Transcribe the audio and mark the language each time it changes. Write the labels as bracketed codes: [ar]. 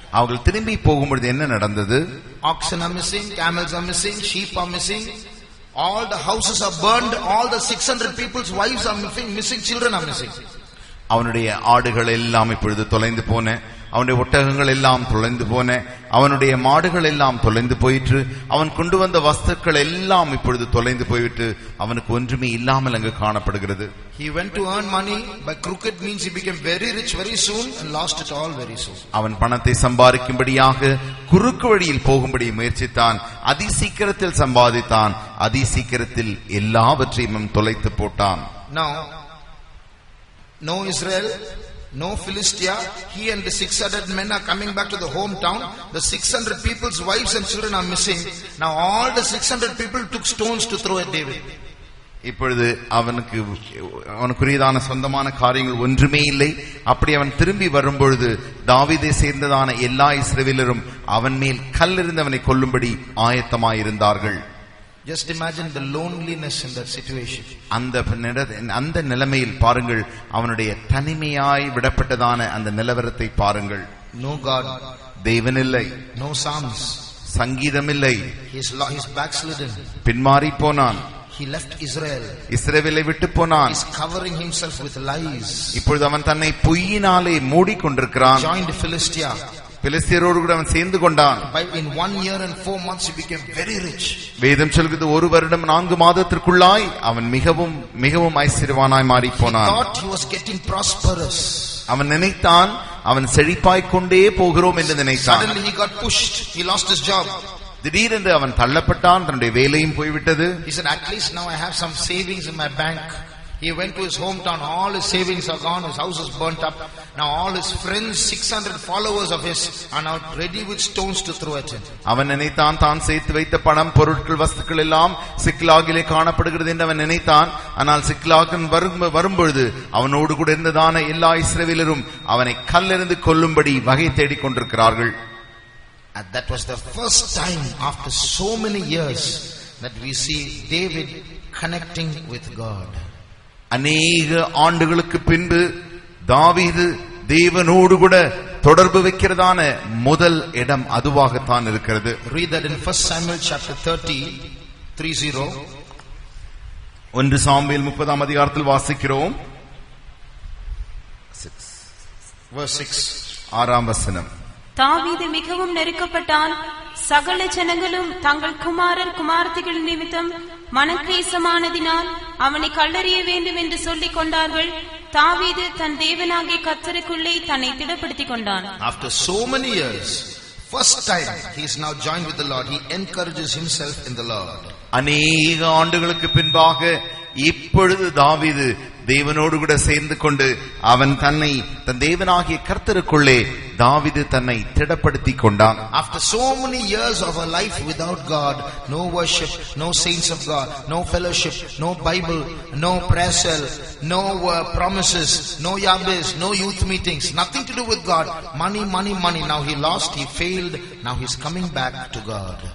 [ta] அவர்கள் திரும்பி போகும்பொழுது என்ன நடந்தது? [en] Oxen are missing, camels are missing, sheep are missing. All the houses are burned. All the 600 people's wives are missing. Children are missing. [ta] அவனுடைய ஆடுகள் எல்லாம் இப்பொழுது தொலைந்து போன, அவனுடைய ஒட்டகங்கள் எல்லாம் தொலைந்து போன, அவனுடைய மாடுகள் எல்லாம் தொலைந்து போயிற்று, அவன் கொண்டு வந்த வஸ்துக்கள் எல்லாம் இப்பொழுது தொலைந்து போய்விட்டு அவனுக்கு ஒன்றுமே இல்லாமல் அங்கு காணப்படுகிறது. [en] He went to earn money by crooked means. He became very rich very soon and lost it all very soon. [ta] அவன் பணத்தை சம்பாதிக்கும்படியாக குறுக்கு வழியில் போகும்படி முயற்சித்தான், அதிசீக்கிரத்தில் சம்பாதித்தான், அதிசீக்கிரத்தில் எல்லாவற்றையும் தொலைத்து போட்டான். [en] Now no Israel, no Philistia. He and the 600 men are coming back to the hometown. The 600 people's wives and children are missing. Now all the 600 people took stones to throw at David. [ta] இப்பொழுது அவனுக்குரியதான சொந்தமான காரியங்கள் ஒன்றுமே இல்லை. அப்படி அவன் திரும்பி வரும்பொழுது தாவீதை சேர்ந்ததான எல்லா இஸ்ரவேலரும் அவன் மேல் கல்லெறிந்து அவனை கொல்லும்படி ஆயத்தமாயிருந்தார்கள். [en] Just imagine the loneliness in that situation. [ta] அந்த நிலைமையில் பாருங்கள், அவனுடைய தனிமையாய் விடப்பட்டதான அந்த நிலவரத்தை பாருங்கள். [en] No God, [ta] தேவன் இல்லை. [en] no psalms, [ta] சங்கீதம் இல்லை. [en] He's backslidden, [ta] பின்மாறி போனான். [en] He left Israel. [ta] இஸ்ரவேலை விட்டு போனான். [en] He's covering himself with lies. [ta] இப்பொழுது அவன் தன்னை பொய்யினாலே மூடிக்கொண்டிருக்கிறான். [en] Joined Philistia. [ta] பெலிஸ்தியரோடு கூட அவன் சேர்ந்து கொண்டான். [en] In 1 year and 4 months he became very rich. [ta] வேதம் சொல்கிறது 1 வருடம் 4 மாதத்திற்குள்ளாய் அவன் மிகவும் மிகவும் ஐஸ்வர்யவானாய் மாறி போனான். [en] He thought he was getting prosperous. [ta] அவன் நினைத்தான் அவன் செழிப்பாய் கொண்டே போகிறோம் என்று நினைத்தான். [en] Suddenly he got pushed. He lost his job. [ta] திடீரென்று அவன் தள்ளப்பட்டான், தன்னுடைய வேலையும் போய்விட்டது. [en] He said, at least now I have some savings in my bank. He went to his hometown, all his savings are gone, his house is burnt up. Now all his friends, 600 followers of his, are now ready with stones to throw at him. [ta] அவன் நினைத்தான் தான் சேர்த்து வைத்த பணம், பொருட்கள், வஸ்துக்கள் எல்லாம் சிக்லாகிலே காணப்படுகிறது என்று அவன் நினைத்தான். ஆனால் சிக்லாகன் வரும்பொழுது அவனோடு கூட இருந்ததான எல்லா இஸ்ரவேலரும் அவனை கல்லெறிந்து கொல்லும்படி வகை தேடிக் கொண்டிருக்கிறார்கள். [en] And that was the first time after so many years that we see David connecting with God. [ta] அநேக ஆண்டுகளுக்கு பின்பு தாவீது தேவனோடு கூட தொடர்பு வைக்கிறதான முதல் இடம் அதுவாகத்தான் இருக்கிறது. [en] Read that in 1 Samuel chapter 30:30. [ta] 1 Samuel 30ஆம் அதிகாரத்தில் வாசிக்கிறோம். [en] Verse 6. [ta] 6ஆம் வசனம். தாவீது மிகவும் நெருக்கப்பட்டான். சகல ஜனங்களும் தங்கள் குமாரர் குமாரத்திகள் நிமித்தம் மனக்லேசமானதினால் அவனை கல்லறிய வேண்டும் என்று சொல்லிக் கொண்டார்கள். தாவீது தன் தேவனாகிய கர்த்தருக்குள்ளே தன்னை திடப்படுத்திக் கொண்டான். [en] After so many years, first time he is now joined with the Lord. He encourages himself in the Lord. [ta] அநேக ஆண்டுகளுக்கு பின்பாக இப்பொழுது தாவீது தேவனோடு கூட சேர்ந்து கொண்டு அவன் தன்னை தன் தேவனாகிய கர்த்தருக்குள்ளே தாவீது தன்னை திடப்படுத்திக் கொண்டான். [en] After so many years of a life without God, no worship, no saints of God, no fellowship, no Bible, no prayer cell, no promises, no Yahwehs, no youth meetings, nothing to do with God. Money. Now he lost, he failed, now he's coming back to God.